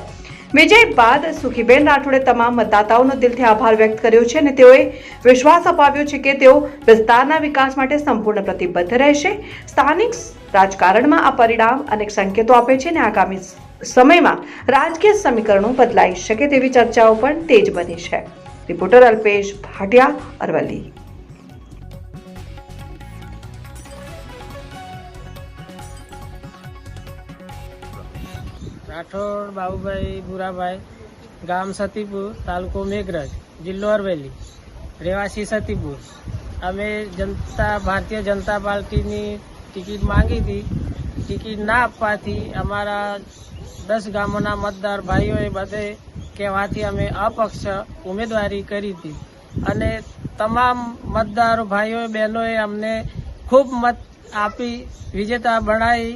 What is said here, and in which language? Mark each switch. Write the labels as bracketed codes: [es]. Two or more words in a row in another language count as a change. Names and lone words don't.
[gu] વિજય બાદ સુખીબેન રાઠોડે તમામ મતદાતાઓનો દિલથી આભાર વ્યક્ત કર્યો છે અને તેઓએ વિશ્વાસ અપાવ્યો છે કે તેઓ વિસ્તારના વિકાસ માટે સંપૂર્ણ પ્રતિબદ્ધ રહેશે। સ્થાનિક રાજકારણમાં આ પરિણામ અનેક સંકેતો આપે છે અને આગામી સમયમાં રાજકીય સમીકરણો બદલાઈ શકે તેવી ચર્ચાઓ પણ તેજ બની છે। રિપોર્ટર અલ્પેશ ભાટિયા, અરવલ્લી। રાઠોડ બાબુભાઈ બુરાભાઈ, ગામ સતીપુર, તાલુકો મેઘરજ, જિલ્લો અરવલ્લી, રહેવાસી સતીપુર। અમે ભારતીય જનતા પાર્ટીની ટિકિટ માંગી હતી। ટિકિટ ના આપવાથી અમારા 10 ગામોના મતદાર ભાઈઓએ બધે કહેવાથી અમે અપક્ષ ઉમેદવારી કરી હતી અને તમામ મતદારો ભાઈઓ બહેનોએ અમને ખૂબ મત આપી વિજેતા બનાવી।